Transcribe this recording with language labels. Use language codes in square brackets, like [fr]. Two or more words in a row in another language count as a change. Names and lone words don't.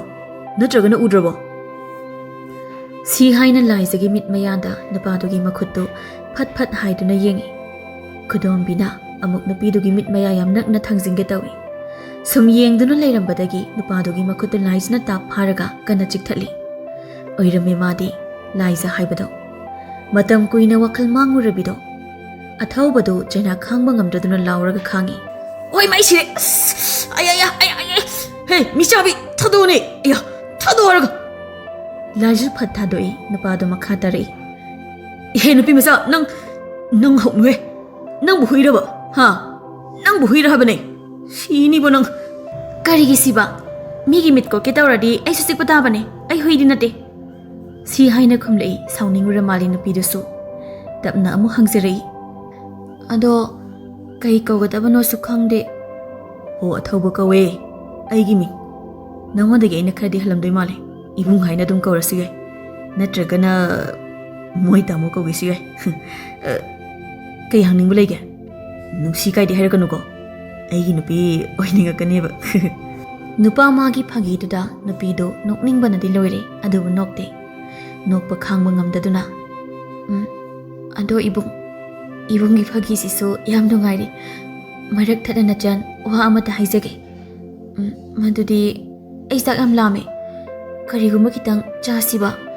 [mni] natraga na udrabo si haina laijagi mit mayanda napadugi makhutto phat haiduna yengi khudom bina amuk napidugi mit maya yam nakna thangjingge tawi sum yengduna leirambadagi napadugi makhutto laijna ta pharaga kana chikthali oirame madi laija haibado matam kuina wakal mangurabido Athouba do chaina khangba ngamdraduna lauraga khangi oi mai sire ay hey michabi thadone ya thadораga Laija phatha doi napado makhatari he nupi masa nang hokwe nang buhuiraba ha nang buhuira habane sini bo nang karigi siba migi mit ko ketawradi ai su sikpata bane ai hoidi nate si haina khumlei sauningura mali nupi dusu tapna amu hangzirei ado Kai kaugadabano su khangde. Ho Athouba kawe. Aigi ming. Nangodagi aina kharadi halamdoi male. Ibung haina dum kaurasi gai. Natragana moi tamo kawisi gai. Kai hangning bulai ga. Nusi kai di hairaganu ko. Aigi nupi oininga kaneba. Nupa magi phagi duda nupi do nokning bana di loire adubu nokte. Nokpa khangba ngamdaduna. Ado ibungi phagi sisu yam nungairi. Marak thadana chan wa amata haizage. Madudi ai sak yam lame. Kariguma kitang chasiba.